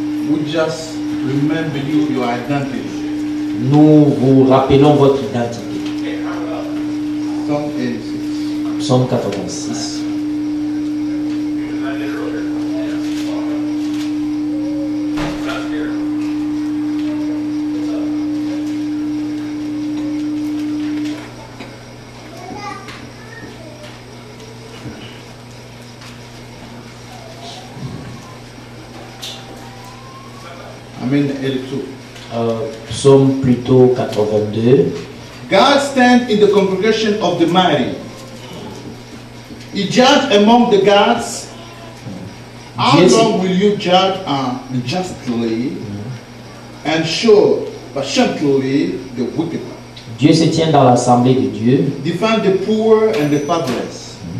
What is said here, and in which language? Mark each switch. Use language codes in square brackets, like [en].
[en] we just remember you, your identity. [fr] nous vous rappelons votre identité. [en] Psalm 86. [fr] Psaume 86. [en] I mean 82. [fr] Psaume plutôt 82. [en] God stands in the congregation of the mighty. He judged among the gods. How [fr] Dieu, [en] long will you judge unjustly and show patiently the wicked? [fr] Dieu se tient dans l'assemblée de Dieu. [en] Defend the poor and the fatherless.